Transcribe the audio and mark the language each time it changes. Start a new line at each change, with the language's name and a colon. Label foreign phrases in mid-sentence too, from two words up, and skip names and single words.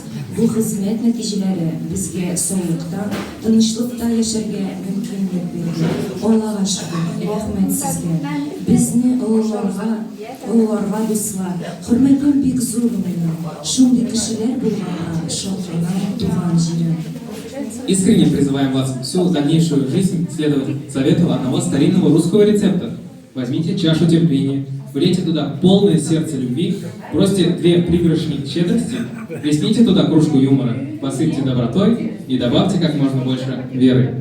Tatar: Бу хезмәт нәтиҗәләре безгә саулыкта, тынычлыкта яшәргә мөмкинлек бирде. Аллага шөкер, рәхмәт сезгә. Безне олыларга дуслар, хөрмәтем бик зур минем. Шундый кешеләр булганга шатланам туган җирем.
Russian: Искренне призываем вас всю дальнейшую жизнь следовать совету одного старинного русского рецепта. Возьмите чашу терпения, влейте туда полное сердце любви, бросьте 2 пригоршни щедрости, плесните туда кружку юмора, посыпьте добротой и добавьте как можно больше веры.